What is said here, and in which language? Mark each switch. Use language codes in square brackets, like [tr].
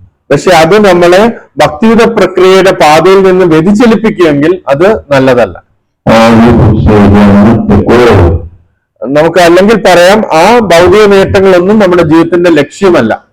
[ml] പക്ഷെ അത് നമ്മളെ ഭക്തിയുടെ പ്രക്രിയയുടെ പാതയിൽ നിന്ന് വ്യതിചലിപ്പിക്കുമെങ്കിൽ അത് നല്ലതല്ല. [en] Or you could say they are not the goal. [ml] നമുക്ക് അല്ലെങ്കിൽ പറയാം ആ ഭൗതിക നേട്ടങ്ങളൊന്നും നമ്മുടെ ജീവിതത്തിന്റെ ലക്ഷ്യമല്ല.